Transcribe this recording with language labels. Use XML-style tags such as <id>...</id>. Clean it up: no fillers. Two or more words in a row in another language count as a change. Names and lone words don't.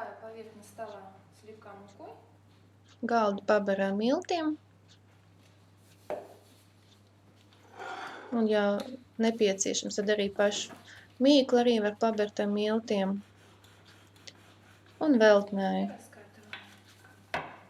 <ru>поверхность стола слегка мукой.</ru> <lv>Galdu paber ar miltiem. Un, ja nepieciešams, tad arī pašu mīklu arī var pabert ar miltiem. Un veltnēju.</lv> <ru>Раскатываем.</ru>